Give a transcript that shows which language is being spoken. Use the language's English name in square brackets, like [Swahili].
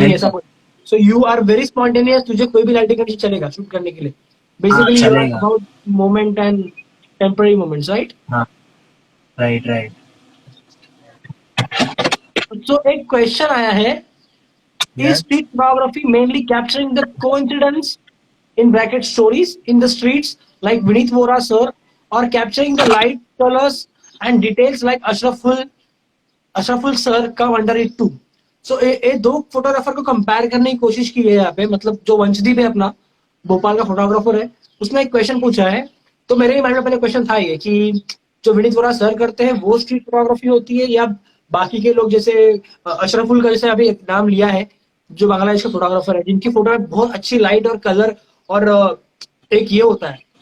[English] मेरे ऐसा को कोई। So you are very spontaneous, [Hindi] तुझे कोई भी लाइटिंग कंडीशन चलेगा शूट करने के लिए, हाँ, [English] basically you are [Hindi] चलेगा। [English] About moment and temporary moments, right? [Hindi] हाँ, राइट राइट। सो एक क्वेश्चन आया है, is [English] Yes. street photography mainly capturing the coincidence in bracket stories in the streets like Vineet Vora sir, or capturing the light, colors and details like Ashraful sir come under it too? [Hindi] So ये दो photographer को compare करने की कोशिश की है यहाँ पे, मतलब जो वंशदीप है अपना, भोपाल का फोटोग्राफर है, उसने एक क्वेश्चन पूछा है। तो मेरे ही माइंड में पहले क्वेश्चन था ये कि जो विनीत वोरा सर करते हैं वो स्ट्रीट फोटोग्राफी होती है, या बाकी के लोग जैसे अशरफुल का जैसे अभी एक नाम लिया है, जो बांग्लादेश के फोटोग्राफर है जिनकी फोटो में बहुत अच्छी लाइट और कलर और एक ये होता है।